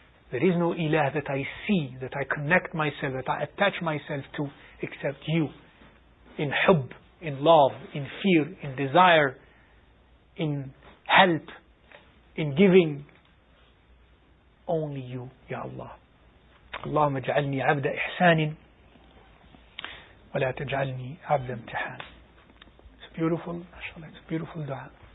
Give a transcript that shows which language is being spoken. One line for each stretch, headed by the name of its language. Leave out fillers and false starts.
English: There is no ilah that I see, that I connect myself, that I attach myself to except you. In hubb, in love, in fear, in desire, in help, in giving. Only you, Ya Allah.
Arabic: اللهم اجعلني عبد إحسان ولا تجعلني عبد امتحان.
English: It's beautiful, mashallah, it's a beautiful dua.